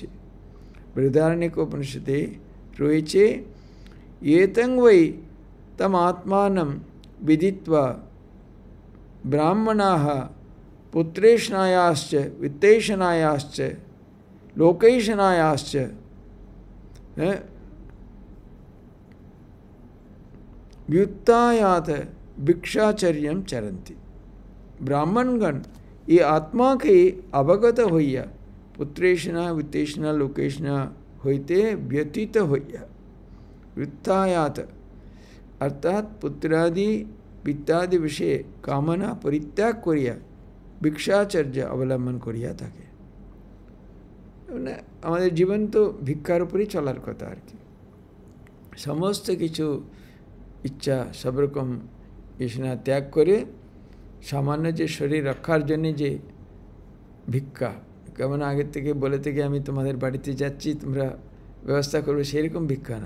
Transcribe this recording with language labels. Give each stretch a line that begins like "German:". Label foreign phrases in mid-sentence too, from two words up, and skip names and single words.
Bangla: বৃহদারণ্যক উপনিষদে রয়েছে
Sanskrit: এতং বৈ তম আত্মানম বিদিত্বা ব্রাহ্মণাঃ পুত্রেশনায়াশ্চ বিত্তেশনায়াশ্চ লোকেশনায়াশ্চ व्युत्थायात भिक्षाचर्यम चरन्ति।
Bangla: ব্রাহ্মণগণ যে আত্মা কে অবগত হইয়া পুত্রেষণা বিত্তেষণা লোকেষণা হইতে ব্যতীত হইয়া ব্যুত্থায়াত, অর্থাৎ পুত্রাদি বিত্তাদি বিষয় কামনা পরিত্যাগ করিয়া ভিক্ষাচর্য অবলম্বন করিয়া থাকে। আমাদের জীবন তো ভিক্ষার উপরই চলার কথা আর কি। সমস্ত কিছু ইচ্ছা সব রকম ইচ্ছা ত্যাগ করে সামান্য যে শরীর রক্ষার জন্যে যে ভিক্ষা, কেমন আগের থেকে বলে থেকে আমি তোমাদের বাড়িতে যাচ্ছি তোমরা ব্যবস্থা করবে, সেরকম ভিক্ষা না।